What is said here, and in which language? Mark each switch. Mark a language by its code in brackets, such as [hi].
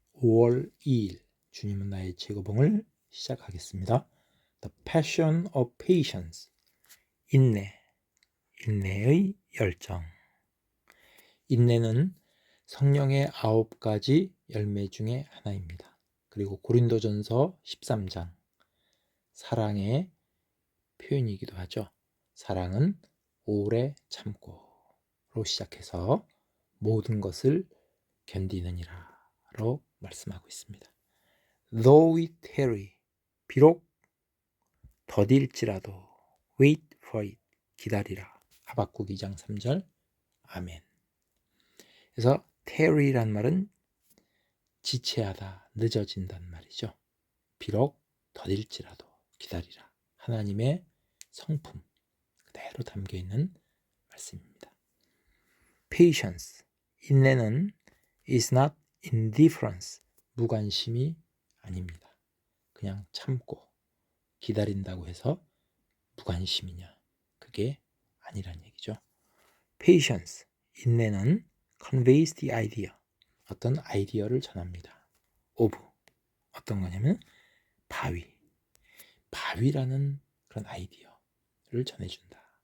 [ko] 5월 2일 주님은 나의 즐거움을 시작하겠습니다. [en] The Passion of Patience. [ko] 인내의 열정. 인내는 성령의 9가지 열매 중에 하나입니다. 그리고 고린도전서 13장 사랑의 표현이기도 하죠. 사랑은 오래 참고로 시작해서 모든 것을 견디느니라로 말씀하고 있습니다. [en] Though it tarry, [ko] 비록 더딜지라도 [en] wait for it, [ko] 기다리라. 하박국 2장 3절. 아멘. 그래서 tarry란 말은 지체하다, 늦어진다는 말이죠. 비록 더딜지라도 기다리라. 하나님의 성품 그대로 담겨있는 말씀입니다. [en] Patience, [ko] 인내는 [en] is not indifference, [ko] 무관심이 아닙니다. 그냥 참고 기다린다고 해서 무관심이냐? 그게 아니란 얘기죠. [en] Patience, [ko] 인내는 [en] conveys the idea, [ko] 어떤 아이디어를 전합니다. of, 어떤 거냐면 바위라는 그런 아이디어를 전해준다.